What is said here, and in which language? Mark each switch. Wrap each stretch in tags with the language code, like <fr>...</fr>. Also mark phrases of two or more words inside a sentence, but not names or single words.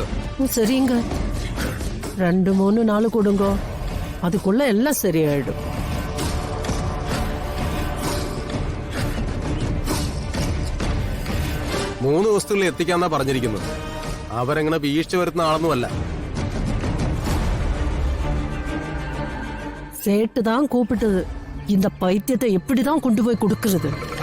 <ta>சரிங்க, 2-3 நாள் கொடுங்க, அதுக்குள்ள எல்லாம் சரியாயிடும்.</ta> <ml>മൂന്ന് ദിവസത്തിനുള്ളിൽ എത്തിക്കാന്നാ പറഞ്ഞിരിക്കുന്നത്. അവരെങ്ങനെ വീഴ്ച വരുത്തുന്ന ആളൊന്നുമല്ല.</ml> <ta>சேட்டு தான் கூப்பிட்டது. இந்த பைத்தியத்தை எப்படிதான் கொண்டு போய் கொடுக்கிறது?</ta>